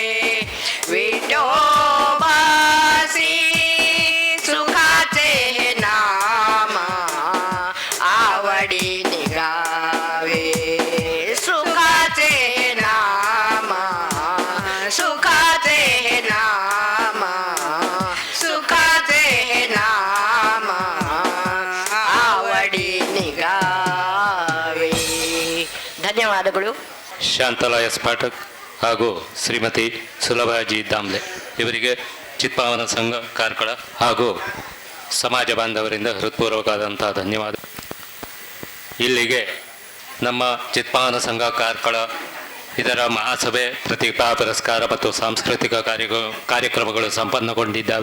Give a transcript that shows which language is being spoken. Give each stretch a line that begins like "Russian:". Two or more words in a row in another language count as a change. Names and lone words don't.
Marathi: विठोबासी सुखाचे नाम आवडी निगावे, सुखाचे नाम, सुखाचे नाम, सुखाचे नाम आवडी निगावे.
Kannada: ಧನ್ಯವಾದಗಳು. ಶಾಂತಲಾಯ ಸ್ಫಾಟಕ್ ಹಾಗೂ ಶ್ರೀಮತಿ ಸುಲಭಾಜಿ ದಾಮ್ಲೆ ಇವರಿಗೆ ಚಿತ್ಪಾವನ ಸಂಘ ಕಾರ್ಕಳ ಹಾಗೂ ಸಮಾಜ ಬಾಂಧವರಿಂದ ಹೃತ್ಪೂರ್ವಕವಾದಂತಹ ಧನ್ಯವಾದ. ಇಲ್ಲಿಗೆ ನಮ್ಮ ಚಿತ್ಪಾವನ ಸಂಘ ಕಾರ್ಕಳ ಇದರ ಮಹಾಸಭೆ, ಪ್ರತಿಭಾ ಪುರಸ್ಕಾರ ಮತ್ತು ಸಾಂಸ್ಕೃತಿಕ ಕಾರ್ಯಕ್ರಮಗಳು ಸಂಪನ್ನಗೊಂಡಿದ್ದಾವೆ.